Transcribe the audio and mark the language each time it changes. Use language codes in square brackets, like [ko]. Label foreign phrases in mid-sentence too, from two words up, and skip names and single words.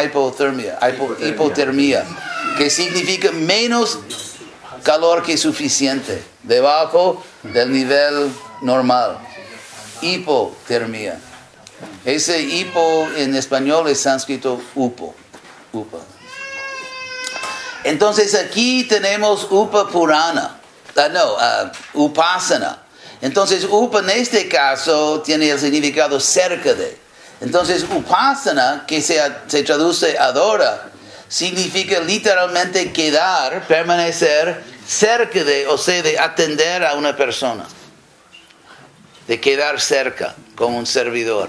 [es] Hipotermia, que significa menos calor que suficiente, debajo del nivel normal. Hipotermia. Ese hipo en español es sánscrito upa. Entonces aquí tenemos [sa] upa purana, upasana. [es] Entonces upa en este caso tiene el significado cerca de. Entonces upasana, que se traduce adora, significa literalmente quedar, permanecer cerca de, o sea, de atender a una persona, de quedar cerca como un servidor.